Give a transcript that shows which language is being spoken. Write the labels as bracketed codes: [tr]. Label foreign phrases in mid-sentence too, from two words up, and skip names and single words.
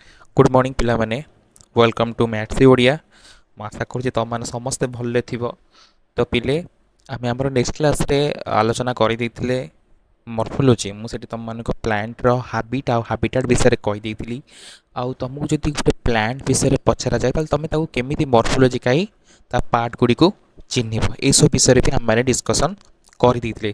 [en] good morning [or] ପିଲା ମାନେ [en] welcome to Maths Odia. [or] ମୁଁ ଆଶା କରୁଛି ତୁମମାନେ ସମସ୍ତେ ଭଲରେ ଥିବ। ତ ପିଲେ ଆମେ ଆମର [en] next classରେ [or] ଆଲୋଚନା କରିଦେଇଥିଲେ ମର୍ଫୋଲୋଜି। ମୁଁ ସେଠି ତୁମମାନଙ୍କ ପ୍ଲାଣ୍ଟର ହାବିଟ୍ ଆଉ ହାବିଟାଟ୍ ବିଷୟରେ କହିଦେଇଥିଲି। ଆଉ ତୁମକୁ ଯଦି ଗୋଟେ ପ୍ଲାଣ୍ଟ ବିଷୟରେ ପଚରାଯାଏ ତାହେଲେ ତୁମେ ତାକୁ କେମିତି ମର୍ଫୋଲୋଜିକାଇ ତା ପାର୍ଟ ଗୁଡ଼ିକୁ ଚିହ୍ନିବ, ଏଇସବୁ ବିଷୟରେ ବି ଆମେମାନେ ଡିସ୍କସନ୍ କରିଦେଇଥିଲେ।